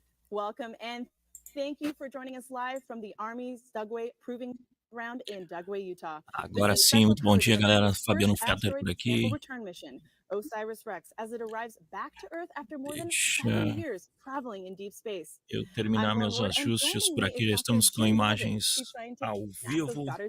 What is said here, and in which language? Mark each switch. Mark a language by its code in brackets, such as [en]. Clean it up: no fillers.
[en] Welcome and thank you for joining us live from the Army's Dugway Proving Ground in Dugway, Utah. [pt] Agora sim, muito bom dia, galera. Fabiano Fetter por aqui. [en] OSIRIS-REx, as it arrives back to Earth after more than 7 years traveling in deep space. [pt] Eu terminar meus ajustes por aqui, já estamos com imagens ao vivo.